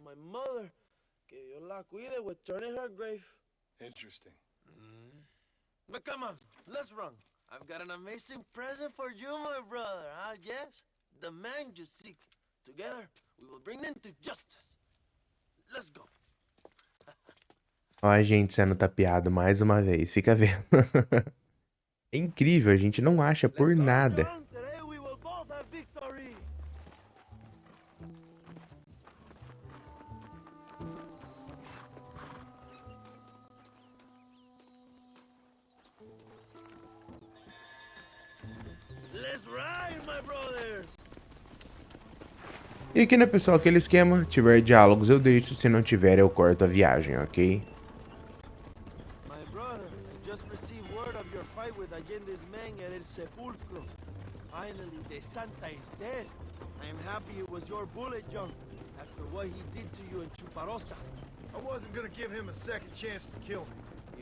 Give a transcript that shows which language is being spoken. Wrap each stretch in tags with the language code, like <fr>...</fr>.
<en>My mother,</en> <es>que Dios la cuide,</es> <en>would turn in her grave. Interesting. But come on, let's run. I've got an amazing present for you, my brother, huh? Yes? The man you seek. Together, we will bring them to justice. Let's go.</en> <pt>Ó, a gente sendo tapeado mais uma vez, fica vendo. É incrível, a gente não acha por nada.</pt> <en>Today we will both have victory. Let's ride, my brothers.</en> <pt>E aqui, né, pessoal, aquele esquema, tiver diálogos eu deixo, se não tiver eu corto a viagem, ok?</pt> <en>My brother, I just received word of your fight with Allende's men at El Sepulcro. Finally, the Santa is dead. I am happy it was your bullet, John, after what he did to you in Chuparosa. I wasn't gonna give him a second chance to kill me.</en>